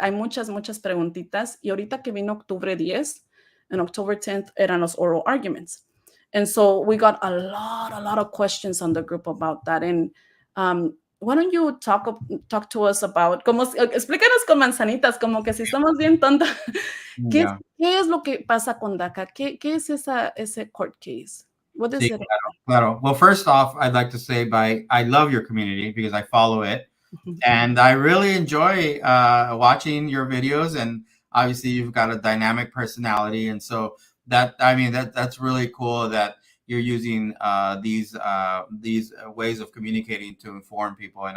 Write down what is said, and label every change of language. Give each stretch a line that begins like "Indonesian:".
Spanish: Hay muchas preguntitas, y ahorita que vino octubre 10,
English: and October 10th
Spanish: eran los oral arguments.
English: And so we got a lot of questions on the group about that. And why don't you talk to us about,
Spanish: explícanos con manzanitas, como que si estamos bien tontos. ¿Qué es lo que pasa con DACA? ¿Qué es ese court case?
English: What is it?
Spanish: Claro.
English: Well, first off, I'd like to say I love your community because I follow it. And I really enjoy watching your videos. And obviously you've got a dynamic personality. And so that's really cool that you're using these ways of communicating to inform people.